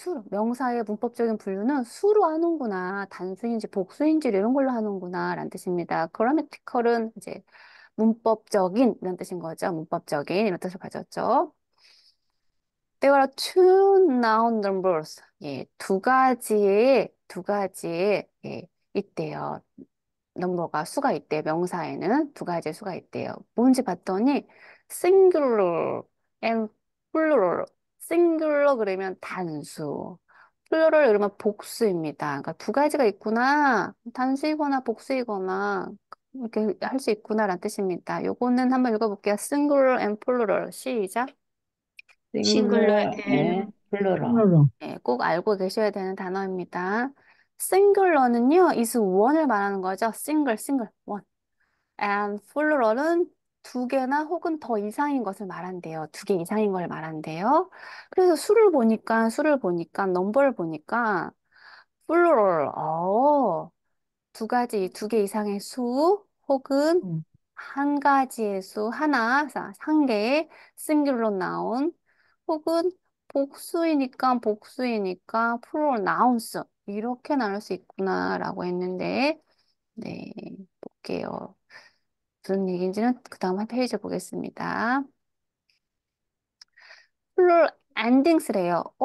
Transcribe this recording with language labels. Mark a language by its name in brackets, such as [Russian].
[Korean] 명사의 문법적인 분류는 수로 하는구나. 단수인지 복수인지 이런 걸로 하는구나. 라는 뜻입니다. 그라메티컬은 이제 문법적인 이런 뜻인 거죠. 문법적인 이런 뜻을 가졌죠. [English] There are two noun numbers. [Korean] 예, 두 가지의, 예, 있대요. 넘버가 수가 있대요. 명사에는 두 가지의 수가 있대요. 뭔지 봤더니 [English] singular and plural. [Korean] singular 그러면 단수. plural 그러면 복수입니다. 그러니까 두 가지가 있구나. 단수이거나 복수이거나 이렇게 할 수 있구나라는 뜻입니다. 요거는 한번 읽어볼게요. [English] singular and plural. [Korean] 시작. [English] singular and plural. [Korean] 네, 꼭 알고 계셔야 되는 단어입니다. singular는요, [English] is one [Korean] 을 말하는 거죠. [English] single, one. [Korean] and plural은 두 개나 혹은 더 이상인 것을 말한대요. 두 개 이상인 걸 말한대요. 그래서 수를 보니까, 넘버를 보니까, plural, 두 개 이상의 수, 혹은 한 가지의 수, 한 개의 싱글로 나온, 혹은 복수이니까, [English] plural nouns. [Korean] 이렇게 나눌 수 있구나라고 했는데, 네, 볼게요. 무슨 얘기인지는 그 다음 한 페이지 보겠습니다. [English] plural endings래요.